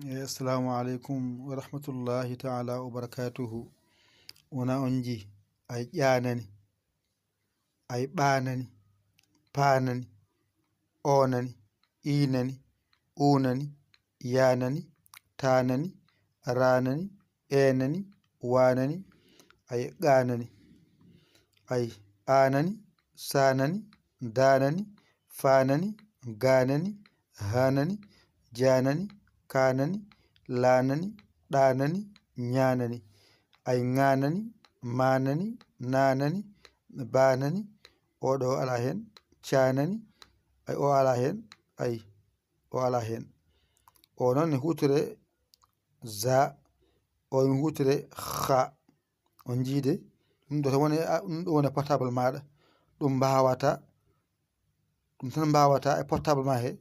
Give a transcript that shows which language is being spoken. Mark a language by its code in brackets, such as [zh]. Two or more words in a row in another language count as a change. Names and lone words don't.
[ar] السلام عليكم ورحمة الله تعالى وبركاته. [ff] Wona onji ay ƴanani, ay ɓanani, panani, onani, inani, unani, yanani, tanani, ranani, enani, wanani, ay ganani, ay anani, sanani, danani, fanani, ganani, hanani, janani, kanani, lanani, ɗanani, ñanani, ay ŋanani, manani, nanani, banani, oɗo ala hen, canani, ay o ala hen, ay o ala hen. O noon ne huutore za, o ne huutore ha. On jiide ɗum ɗo tan woni portable maɗa, ɗum mbawata, ɗum tan mbawata e portable ma he.